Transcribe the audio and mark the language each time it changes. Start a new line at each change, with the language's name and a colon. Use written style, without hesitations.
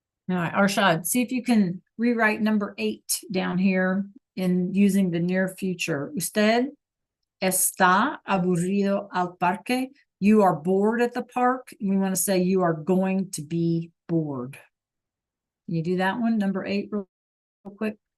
English: All right, Arshad, see if you can rewrite number 8 down here in using the near future.
Spanish: Usted está aburrido al parque.
English: You are bored at the park. We want to say you are going to be bored. Can you do that one, number 8, real quick?